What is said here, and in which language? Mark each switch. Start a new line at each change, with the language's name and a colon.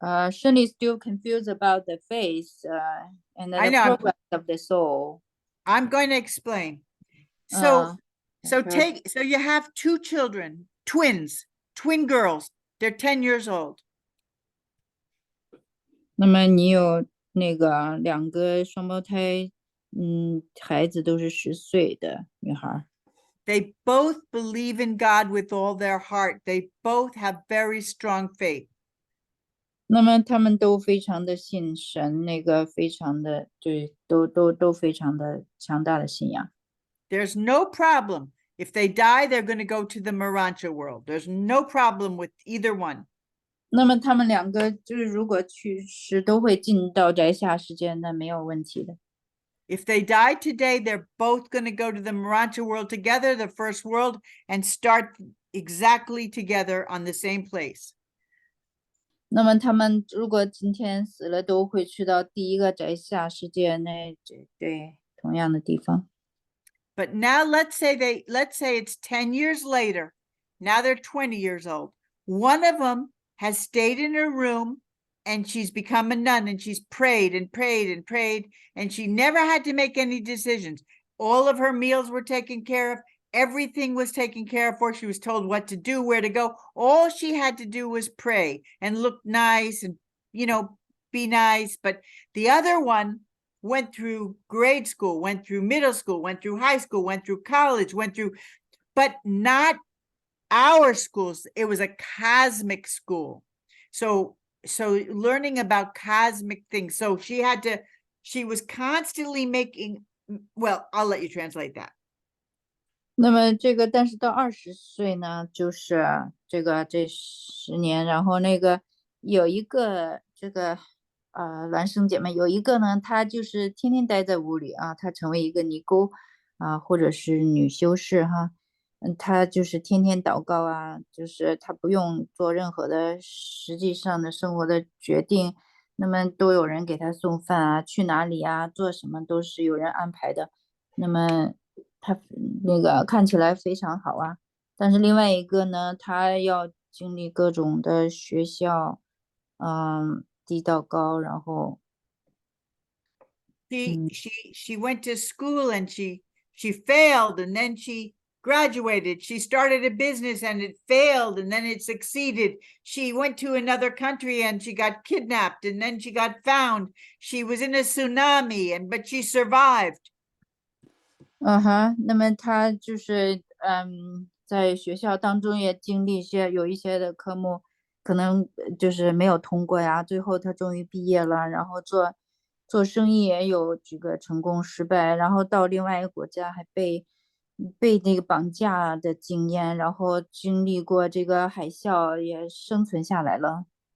English: Shirley still confused about the faith and the progress of the soul. I'm going to explain. So, Okay. so you have two children, twin girls. They're 10 years old.
Chinese: 那么你有那个两个双胞胎，孩子都是10岁的女孩。
English: They both believe in God with all their heart. They both have very strong faith.
Chinese: 那么他们都非常的信神，那个非常的对，都非常的强大的信仰。
English: There's no problem. If they die, they're going to go to the Marancha world. There's no problem with either one.
Chinese: 那么他们两个就是如果去世，都会进到宅下世界，那没有问题的。
English: If they die today, they're both going to go to the Marancha world together, the first world, and start exactly together on the same place.
Chinese: 那么他们如果今天死了，都会去到第一个宅下世界那对同样的地方。
English: But now let's say it's 10 years later. Now they're 20 years old. One of them has stayed in her room and she's become a nun and she's prayed and prayed and prayed, and she never had to make any decisions. All of her meals were taken care of. Everything was taken care of for her. She was told what to do, where to go. All she had to do was pray and look nice and, be nice. But the other one went through grade school, went through middle school, went through high school, went through college, but not our schools. It was a cosmic school. So learning about cosmic things. So she was constantly making, well, I'll let you translate that.
Chinese: 那么但是到20岁呢，就是这10年，然后有一个孪生姐妹，有一个呢，她就是天天待在屋里啊，她成为一个尼姑啊，或者是女修士哈，她就是天天祷告啊，就是她不用做任何的实际上的生活的决定，那么都有人给她送饭啊，去哪里啊，做什么都是有人安排的，那么她那个看起来非常好啊，但是另外一个呢，她要经历各种的学校，低到高，然后
English: she went to school and she failed, and then she graduated. She started a business and it failed, and then it succeeded. She went to another country and she got kidnapped, and then she got found. She was in a tsunami, but she survived.
Chinese: 那么她就是在学校当中也经历有一些的科目可能就是没有通过呀，最后她终于毕业了，然后做生意也有几个成功失败，然后到另外一个国家还被那个绑架的经验，然后经历过这个海啸也生存下来了。